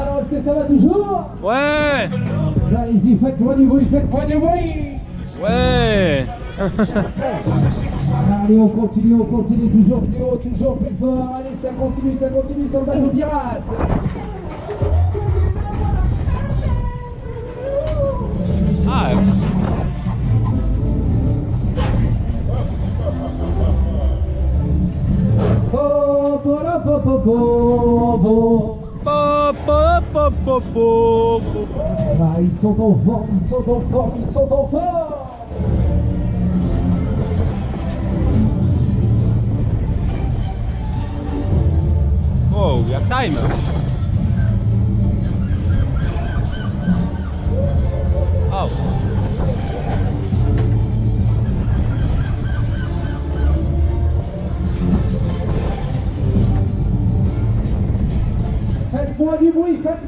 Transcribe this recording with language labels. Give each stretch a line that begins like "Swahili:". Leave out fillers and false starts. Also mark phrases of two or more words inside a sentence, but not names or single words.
French: Alors, est-ce que ça va toujours? Ouais. Allez-y, faites-moi du bruit, faites-moi du bruit. Ouais. Allez, on continue, toujours plus haut, toujours plus fort. Allez, ça continue sur le bateau pirate. Ah. Po, po, la, po, po, po, po. Po, po, po, po, po, po. Ah, ils sont en forme.
English: Oh, we have time. Oh.
French: Faites-moi du bruit, faites-moi